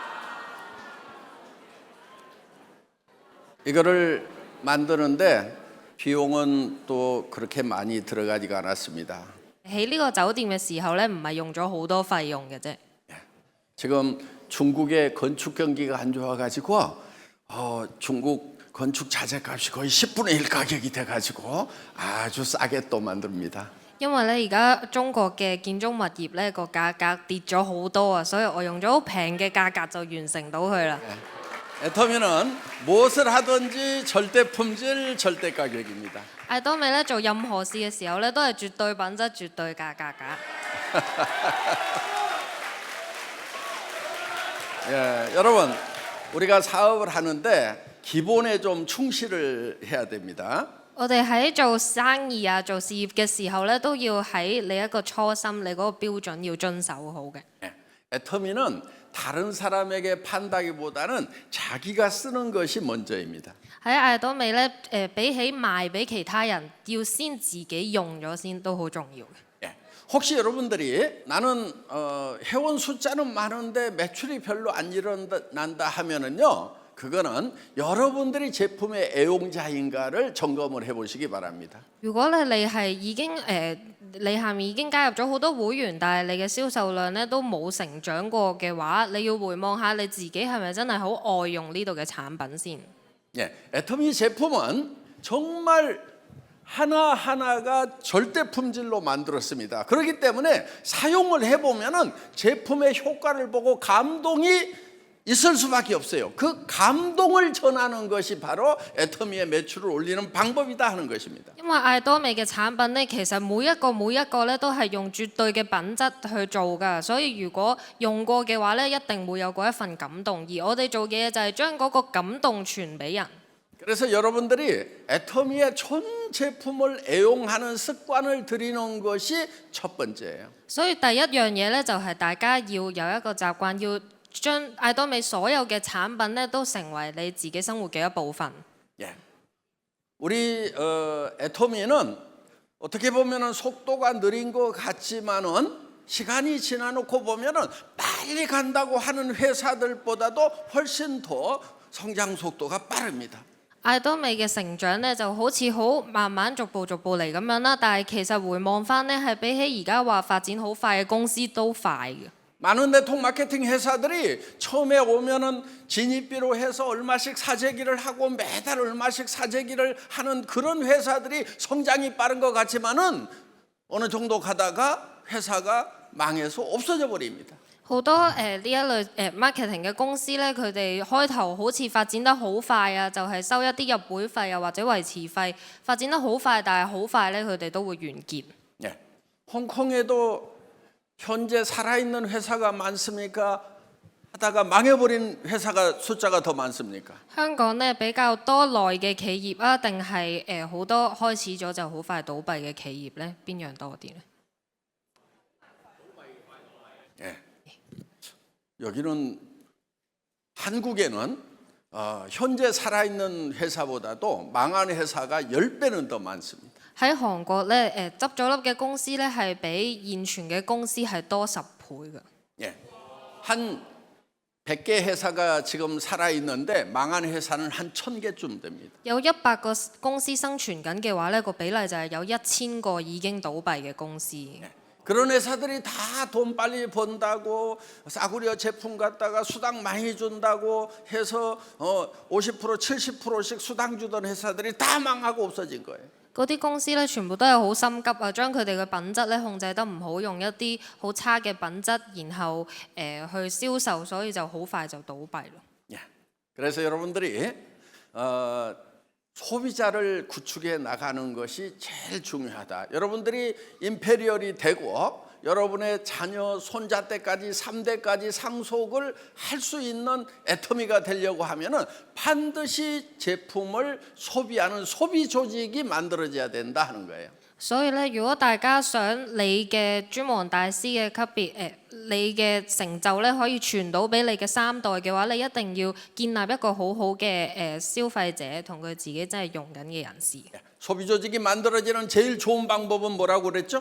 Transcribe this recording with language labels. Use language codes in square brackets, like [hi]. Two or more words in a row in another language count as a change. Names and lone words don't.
[ko] 이거를 만드는데 비용은 또 그렇게 많이 들어가지가 않았습니다. [yue] 喺呢個酒店嘅時候咧，唔係用咗好多費用嘅啫。 [ko] 지금 중국의 건축 경기가 안 좋아가지고 중국 건축 자재값이 거의 10분의 1 가격이 돼가지고 아주 싸게 또 만듭니다. [yue] 因為咧而家中國嘅建築物業咧個價格跌咗好多啊，所以我用咗好平嘅價格就完成到佢啦。 [ko] 애터미는 무엇을 하든지 절대 품질, 절대 가격입니다. [yue] 艾多美咧做任何事嘅時候咧，都係絕對品質、絕對價格㗎。 [ko] 예, 여러분, 우리가 사업을 하는데 기본에 좀 충실을 해야 됩니다. [yue] 我哋喺做生意啊、做事業嘅時候咧，都要喺你一個初心、你嗰個標準要遵守好嘅。 [ko] 예, 애터미는 다른 사람에게 판다기보다는 자기가 쓰는 것이 먼저입니다. [yue] 喺艾多美咧，比起賣俾其他人，要先自己用咗先都好重要嘅。 [ko] 예, 혹시 여러분들이 나는 회원 숫자는 많은데 매출이 별로 안 일어난다 하면은요, 그거는 여러분들이 제품의 애용자인가를 점검을 해보시기 바랍니다. [yue] 如果咧你係已經你下面已經加入咗好多會員，但係你嘅銷售量咧都冇成長過嘅話，你要回望下你自己係咪真係好愛用呢度嘅產品先。 [ko] 예, 애터미 제품은 정말 하나하나가 절대 품질로 만들었습니다. 그렇기 때문에 사용을 해보면은 제품의 효과를 보고 감동이 있을 수밖에 없어요. 그 감동을 전하는 것이 바로 애터미의 매출을 올리는 방법이다 하는 것입니다. [yue] 因為艾多美嘅產品咧，其實每一個咧都係用絕對嘅品質去做㗎，所以如果用過嘅話咧，一定會有嗰一份感動。而我哋做嘅嘢就係將嗰個感動傳俾人。 [ko] 그래서 여러분들이 애터미의 전 제품을 애용하는 습관을 들이는 것이 첫 번째예요. [yue] 所以第一樣嘢咧，就係大家要有一個習慣，要將艾多美所有嘅產品咧，都成為你自己生活嘅一部分。 [ko] 예. 우리 애터미는 어떻게 보면은 속도가 느린 것 같지만은 시간이 지나놓고 보면은 빨리 간다고 하는 회사들보다도 훨씬 더 성장 속도가 빠릅니다. [yue] 艾多美嘅成長咧就好似好慢慢逐步嚟咁樣啦，但係其實回望翻咧係比起而家話發展好快嘅公司都快嘅。 [ko] 많은 네트워크 마케팅 회사들이 처음에 오면은 진입비로 해서 얼마씩 사재기를 하고 매달 얼마씩 사재기를 하는 그런 회사들이 성장이 빠른 것 같지만은 어느 정도 가다가 회사가 망해서 없어져 버립니다. [yue] 好多呢一類marketing 嘅公司咧，佢哋開頭好似發展得好快啊，就係收一啲入會費啊或者維持費，發展得好快，但係好快咧佢哋都會完結。 [ko] 예. 홍콩에도 현재 살아있는 회사가 많습니까? 하다가 망해버린 회사가 숫자가 더 많습니까? [yue] 香港咧比較多內嘅企業啊，定係好多開始咗就好快倒閉嘅企業咧？邊樣多啲咧？ [ko] 예. 여기는 한국에는 현재 살아있는 회사보다도 망한 회사가 10배는 더 많습니다. [yue] 喺韓國咧執咗笠嘅公司咧係比現存嘅公司係多10倍嘅。 [ko] 예. 한 100개 회사가 지금 살아있는데 망한 회사는 한 1000개쯤 됩니다. [yue] 有100個公司生存緊嘅話咧，個比例就係有1000個已經倒閉嘅公司。 [ko] 예. 그런 회사들이 다 돈 빨리 번다고 싸구려 제품 갖다가 수당 많이 준다고 해서 50% 70%씩 수당 주던 회사들이 다 망하고 없어진 거예요. [yue] 嗰啲公司咧全部都係好心急啊，將佢哋嘅品質咧控制得唔好，用一啲好差嘅品質，然後去銷售，所以就好快就倒閉咯。 [ko] 예. 그래서 여러분들이 소비자를 구축해 나가는 것이 제일 중요하다. 여러분들이 임페리얼이 되고 여러분의 자녀, 손자 때까지 3대까지 상속을 할 수 있는 애터미가 되려고 하면은 반드시 제품을 소비하는 소비 조직이 만들어져야 된다 하는 거예요. [yue] 所以咧，如果大家想你嘅尊王大師嘅級別你嘅成就咧可以傳到俾你嘅3代嘅話，你一定要建立一個好好嘅消費者同佢自己真係用緊嘅人士。 [ko] 소비 조직이 만들어지는 제일 좋은 방법은 뭐라고 그랬죠?